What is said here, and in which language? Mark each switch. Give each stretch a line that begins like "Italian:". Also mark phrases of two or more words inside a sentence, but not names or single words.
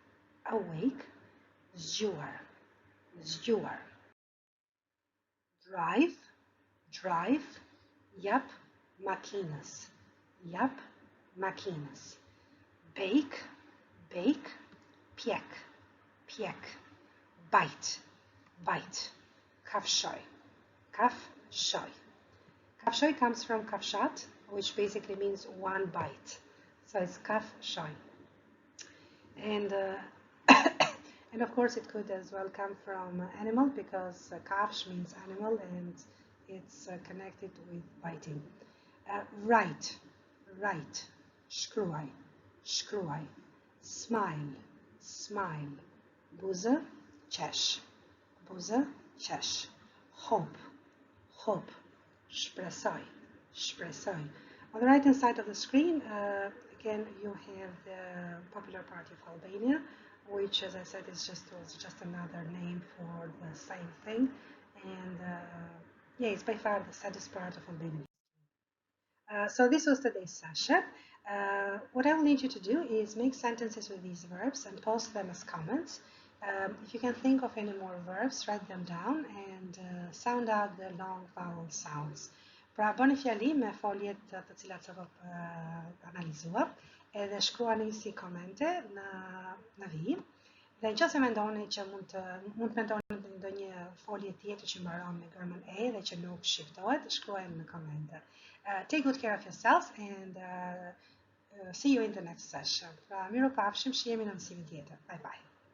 Albanian: zgjuar, drive, jap makinës, bake, pjek, bite, kafshoj.
English: Kafshoj comes from kafshat, which basically means one bite. So it's kafshoj. And and of course it could as well come from animal, because kafsh means animal and it's connected with biting. Right,
Albanian: shkruaj, smile, buza, qesh, hope, shpresoj.
English: On the right hand side of the screen, again, you have the Popular Party of Albania, which, as I said, was just another name for the same thing. And it's by far the saddest part of Albania. So this was today's session. What I will need you to do is make sentences with these verbs and post them as comments. If you can think of any more verbs, write them down and sound out the long vowel sounds.
Albanian: Pra bëni fjali me foljet të cilat sapo analizuar, edhe shkruani si komente në vijim. Dhe nëse mendoni që mund të mendoni ndonjë folje tjetër që mbaron me germen e dhe që nuk shiftohet, shkruajeni në komente.
English: Take good care of yourselves and see you in the next session.
Albanian: Pra miru pafshim, shihemi në mësimin tjetër.
English: Bye bye.